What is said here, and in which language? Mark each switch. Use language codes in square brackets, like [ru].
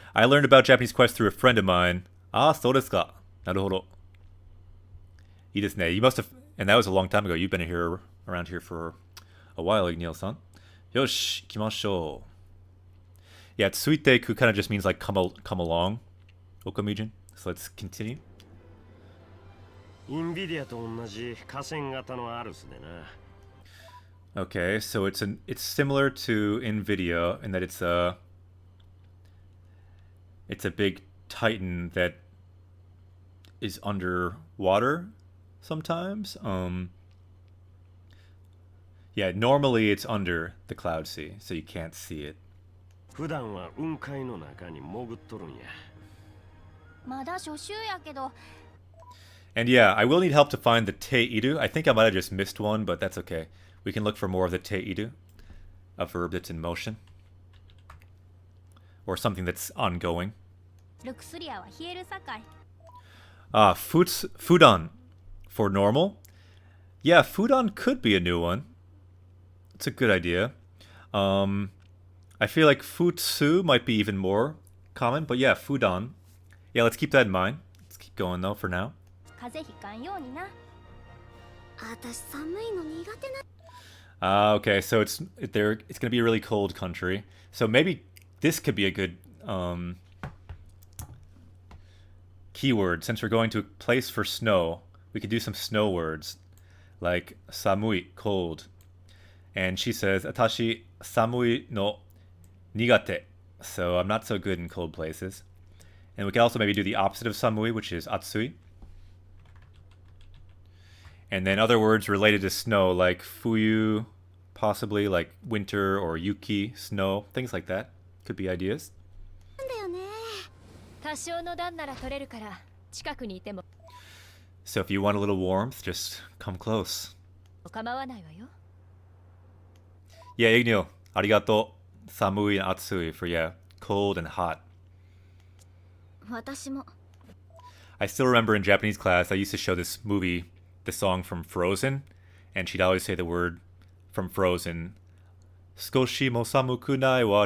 [en] I learned about Japanese Quest through a friend of mine. [ja] Ah, so desu ka. Naruhodo. Ii desu ne. [en] You must have, and that was a long time ago. You've been around here for a while, Igniel-san. [ja] Yosh, ikimashou. [en] Yeah, tsuiteiku kind of just means like come along, Okamijin. So let's continue. [ja] インビディアと同じ河川型のアルスでな。 [en] Okay, so it's similar to NVIDIA in that it's a big titan that is underwater sometimes. Yeah, normally it's under the cloud sea, so you can't see it. [ja] 普段は雲海の中に潜っとるんや。まだ初週やけど [en] And yeah, I will need help to find the teiru. I think I might have just missed one, but that's okay. We can look for more of the teiru, a verb that's in motion. Or something that's ongoing. [ja] ルクスリアは冷えるさかい [en] Fudan for normal. Yeah, Fudan could be a new one. It's a good idea. I feel like Futsu might be even more common, but yeah, Fudan. Yeah, let's keep that in mind. Let's keep going though for now. [ja] 風邪ひかんようにな私寒いの苦手な [en] Okay, so it's gonna be a really cold country. So maybe this could be a good keyword. Since we're going to a place for snow, we could do some snow words like samui, cold. And she says, [ja] Atashi samui no nigate. [en] So I'm not so good in cold places. And we can also maybe do the opposite of samui, which is atsui. And then other words related to snow, like fuyu, possibly like winter or yuki, snow, things like that. Could be ideas. [ja] だよね多少の段なら取れるから近くにいても [en] So if you want a little warmth, just come close. [ja] 構わないわよ [en] Yeah, Ignil, arigato, samui and atsui for yeah, cold and hot. [ja] 私も [en] I still remember in Japanese class, I used to show this movie, the song from Frozen, and she'd always say the word from Frozen, [ja] Skoshi mo samuku nai wa.